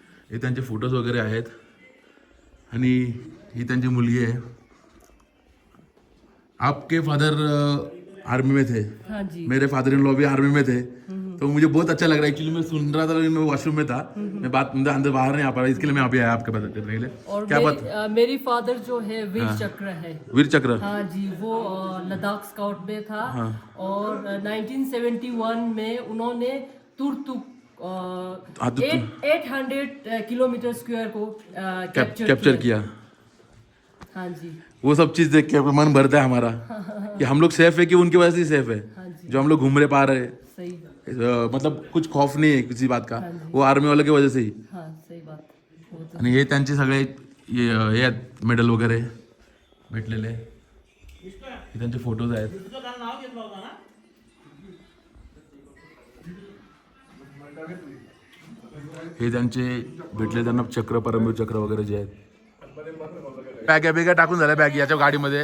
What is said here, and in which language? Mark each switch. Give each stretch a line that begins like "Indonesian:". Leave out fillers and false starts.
Marathi: हे त्यांचे फोटोज वगैरे आहेत आणि ही त्यांची मुलगी आहे.
Hindi: आपके फादर आर्मी में थे? हाँ जी. मेरे फादर इन लॉ भी आर्मी में थे. तो मुझे बहुत अच्छा लग रहा है. एक्चुअली मैं सुन रहा था, मैं वॉशरूम में था, मैं अंदर बाहर नहीं आ पा रहा, इसके लिए मैं अभी आया आपके पास करने के लिए. और क्या बात? मेरी फादर जो है वीर चक्र है. वीर चक्र. हाँ जी, वो लद्दाख स्काउट में था. और 1971 में उन्होंने तुर्तुक 800 किलोमीटर स्क्वायर को कैप्चर किया. हाँ जी. वो सब चीज़ देख के मन भरता है हमारा कि हम लोग सेफ है कि उनकी वजह से सेफ है. हाँ जी. जो हम लोग घूम रहे पा रहे, सही. मतलब कुछ खौफ नहीं है किसी बात का. वो आर्मी वालों की वजह से ही. हाँ सही बात.
Marathi: आणि हे त्यांचे सगळे हे आहेत मेडल वगैरे भेटलेले. हे त्यांचे फोटोज आहेत. हे त्यांचे भेटले त्यांना चक्र, परमवीर चक्र वगैरे जे आहेत. बॅग्या बिग्या टाकून झाल्या बॅग याच्या गाडीमध्ये.